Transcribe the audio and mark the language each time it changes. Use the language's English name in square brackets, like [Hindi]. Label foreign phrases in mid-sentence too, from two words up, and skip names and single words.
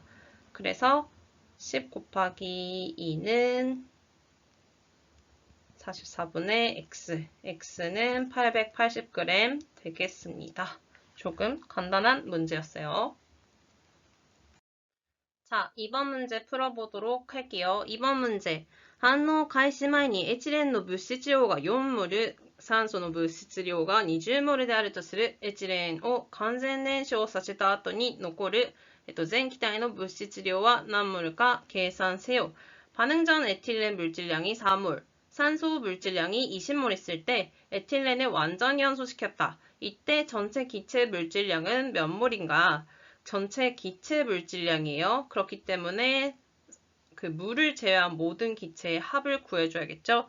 [Korean] 그래서 10 곱하기 2는 44분의 x, x는 880g 되겠습니다. 조금 간단한 문제였어요. 자, 2번 문제 풀어보도록 할게요. 2번 문제. [Japanese] 反応開始前にエチレンの物質量が4モル、酸素の物質量が20モルであるとするエチレンを完全燃焼させた後に残る全気体の物質量は何モルか計算せよ. [Korean] 반응 전 에틸렌 물질량이 4몰, 산소 물질량이 20몰 있을 때 에틸렌을 완전 연소시켰다. 이때 전체 기체 물질량은 몇 몰인가? 전체 기체 물질량이에요. 그렇기 때문에 그 물을 제외한 모든 기체의 합을 구해줘야겠죠.